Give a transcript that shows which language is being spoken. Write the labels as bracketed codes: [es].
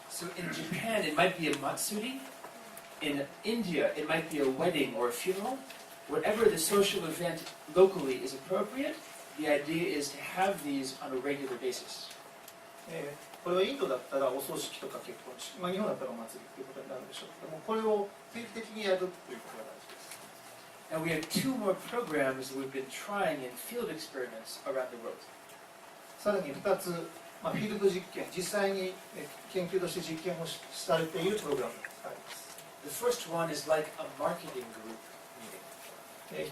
[en] So in Japan, it might be a matsuri. In India, it might be a wedding or a funeral. Whatever the social event locally is appropriate, the idea is to have these on a regular basis. [ja] これはインドだったらお葬式とか結婚式、日本だったらお祭りということになるでしょうけども、これを定期的にやるということが大事です。 [en] Now we have two more programs that we've been trying in field experiments around the world. [ja] さらに2つ、フィールド実験、実際に研究として実験をされているプログラムがあります。 [en] The first one is like a marketing group meeting.